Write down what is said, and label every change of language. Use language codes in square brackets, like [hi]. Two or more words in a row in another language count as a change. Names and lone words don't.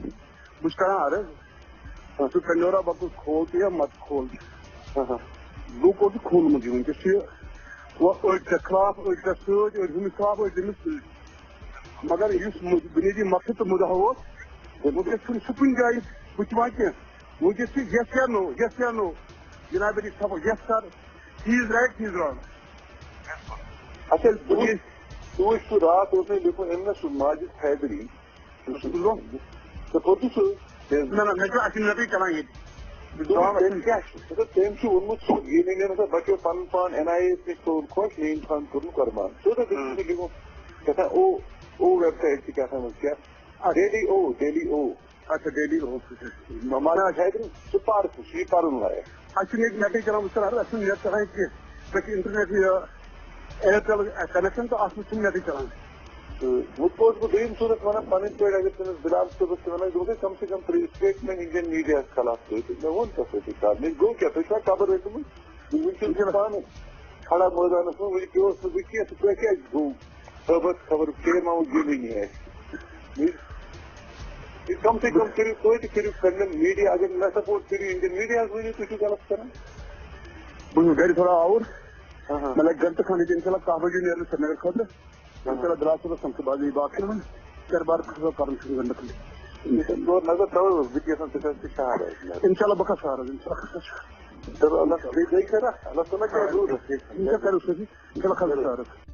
[ks] بہٕ چھُس کران عرض ژٕ پینڈورا باکس کھول تہِ یا مت کھول لوٗکو چھُ کھولمُت یہِ وٕنکیٚس چھُ أڑۍ ژےٚ خلاف أڑۍ ژےٚ سۭتۍ أڑۍ ہُمِس خلاف أڑۍ تٔمِس سۭتۍ مگر یُس بُنیٲدی مقصد تہٕ مُدعا اوس وٕنکیٚس چھُنہٕ سُہ کُنہِ جایہِ وٕچھوان کینٛہہ وٕنکیٚس چھُ [en] yes or no yes or no [ks] جناب علی صاحب [en] yes sir he is right he is wrong [ks] اچھا تُہۍ سُہ رات اوس مےٚ لیوٗکھمُت أمۍ مےٚ سُہ ماجد حیدری ژےٚ پوٚرتھٕ سُہ نہ نہ مےٚ چھُ اَسہِ نٮ۪برٕے چلان ییٚتہِ تٔمۍ کیٛاہ چھُ تٔمۍ چھُ ووٚنمُت سُہ ییٚلہِ مےٚ ہسا بچو پنُن پان این آئی اے نِش تھوٚوُن خۄش میٛٲنۍ خان کوٚرُن قۄربان لیوٗکھمُت کیٛاہ تھام او ویب سایٹ چھِ کیٛاہ تھام کیٛاہ ڈیلی او اچھا ڈیلی ماجد حیدری سُہ پَر سُہ چھُ یہِ پَرُن لایق اَسہِ چھُنہٕ ییٚتہِ نیٹٕے چلان وٕچھ اَسہِ چھُنہٕ نیٹ چلان کینٛہہ مےٚ چھُ انٹرنیٹ یہِ ایرٹل کنیکشن تہٕ اَتھ منٛز چھُنہٕ نیٹٕے چلان وۄنۍ اوسُس بہٕ دوٚیِم صوٗرت وَنان پَنٕنۍ پٲٹھۍ اگر تٔمِس بِلال صٲبَس تہِ وَنان دوٚپُس [ur] کم سے کم [ks] سٹیٹمنٹ اِنڈین میٖڈیاہَس خلاف تُہۍ مےٚ ووٚن تَتھ سۭتی کَتھ مےٚ گوٚو کیٛاہ تُہۍ چھُوا خبر ٲسمٕژ وٕنہِ چھُس پانہٕ کھڑا مٲدانَس منٛز وٕنہِ پیوٚوُس نہٕ بہٕ کینٛہہ تہٕ تۄہہِ کیٛازِ گوٚو صٲبَس خبر ژیر ما گِنٛدٕنی آسہِ [ur] کم سے کم [ks] کٔرِو تُہۍ تہِ کٔرِو پنٛنٮ۪ن میٖڈیا اگر مےٚ سپوٹ کٔرِو اِنڈین میٖڈیاہَس ؤنِو تُہۍ چھِو غلط کران بہٕ چھُس گرِ تھوڑا آوُر مےٚ لگہِ گنٹہٕ کھنٛڈ ییٚتہِ [ar] اِنشاء اللہ [ks] 10 بجے نیرٕ سرینگر خٲطرٕ [ar] اِنشاء اللہ [ks] بِلال صٲبَس سمکھٕ باقٕے باقٕے وۄنۍ کاربار کرُن چھُ گنٹہٕ کھنٛڈ نظر تھاوو بہٕ تہِ یژھان ژٕ کھس تہِ شہر [ar] اِنشاء اللہ [ks] بہٕ کھسہٕ شہر حظ [ar] اِنشاء اللہ [ks] چلو اللہ بیٚیہِ کرا اللہ تعالیٰ کیٛاہ دوٗر کرو سۭتی [ar] اِنشاء اللہ [ks] کھسہٕ شہر حظ